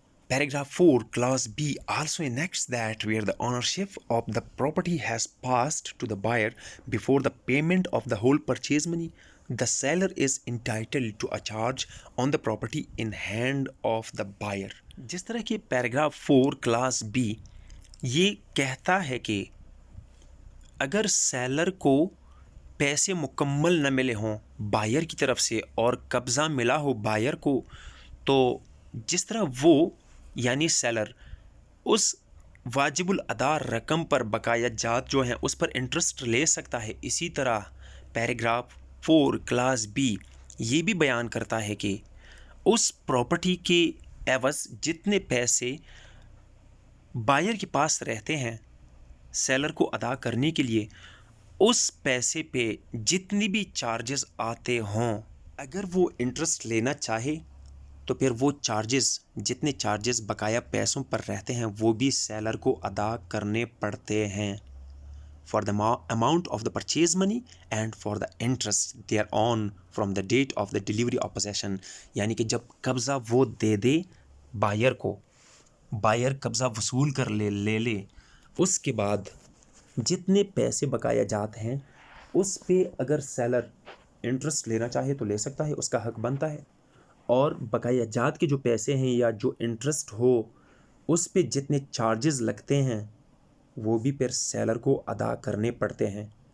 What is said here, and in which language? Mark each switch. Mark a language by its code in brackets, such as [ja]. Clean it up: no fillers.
[en] Paragraph 4 Clause B also enacts that where the ownership of the property has passed to the buyer before the payment of the whole purchase money, the seller is entitled to a charge on the property in hand of the buyer. [ur] جس طرح کہ Paragraph 4 Clause B یہ کہتا ہے کہ اگر seller کو پیسے مکمل نہ ملے ہوں بائر کی طرف سے اور قبضہ ملا ہو بائر کو، تو جس طرح وہ یعنی سیلر اس واجب الادا رقم پر بقایا جات جو ہیں اس پر انٹرسٹ لے سکتا ہے، اسی طرح پیراگراف 4 کلاس بی یہ بھی بیان کرتا ہے کہ اس پراپرٹی کے عوض جتنے پیسے بائر کے پاس رہتے ہیں سیلر کو ادا کرنے کے لیے، اس پیسے پہ جتنی بھی چارجز آتے ہوں، اگر وہ انٹرسٹ لینا چاہے تو پھر وہ چارجز، جتنے چارجز بقایا پیسوں پر رہتے ہیں وہ بھی سیلر کو ادا کرنے پڑتے ہیں. [en] For the amount of the purchase money and for the interest thereon from the date of the delivery of possession. [ur] یعنی کہ جب قبضہ وہ دے دے بائر کو بائر قبضہ وصول کر لے اس کے بعد جتنے پیسے بقایا جات ہیں اس پہ اگر سیلر انٹرسٹ لینا چاہے تو لے سکتا ہے، اس کا حق بنتا ہے، اور بقایا جات کے جو پیسے ہیں یا جو انٹرسٹ ہو اس پہ جتنے چارجز لگتے ہیں وہ بھی پھر سیلر کو ادا کرنے پڑتے ہیں۔